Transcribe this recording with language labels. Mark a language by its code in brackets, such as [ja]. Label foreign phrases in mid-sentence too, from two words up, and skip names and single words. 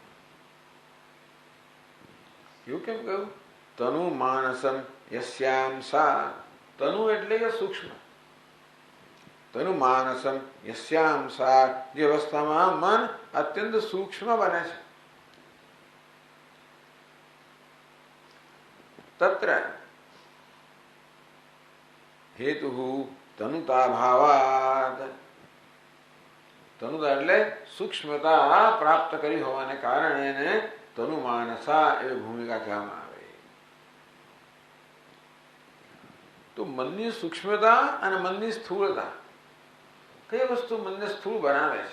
[gu] એવું કેમ કહ્યું? [sa] तनु मानसम यस्याम सा. [gu] તનુ એટલે કે સૂક્ષ્મ. [sa] तनु मानसम यस्याम सा. [gu] જે અવસ્થામાં મન અત્યંત સૂક્ષ્મ બને છે. [sa] तत्र हेतु तनुता भावात। [gu] તનુતા એટલે સૂક્ષ્મતા પ્રાપ્ત કરી હોવાને કારણે એને તનુમાનસા એવી ભૂમિકા કહેવામાં આવે. તો મનની સૂક્ષ્મતા અને મનની સ્થૂળતા, કઈ વસ્તુ મનને સ્થૂળ બનાવે છે?